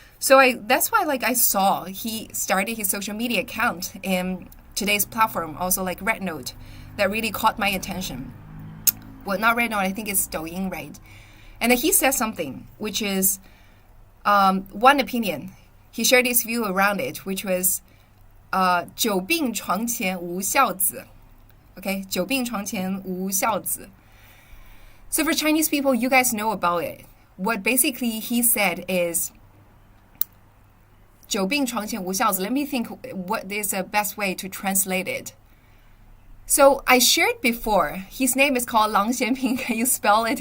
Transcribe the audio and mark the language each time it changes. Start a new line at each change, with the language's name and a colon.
English: So that's why I saw he started his social media account in today's platform, also like Rednote, that really caught my attention. Well, not Rednote, I think it's Douyin, right? And then he said something, which is one opinion. He shared his view around it, which was
Chinese: 久病床前无孝子. Okay, 久病床前无孝子.
English: So for Chinese people, you guys know about it. What basically he said is
Chinese: 久病床前无孝子.
English: Let me think what is the best way to translate it. So I shared before, his name is called Lang Xianping. Can you spell it?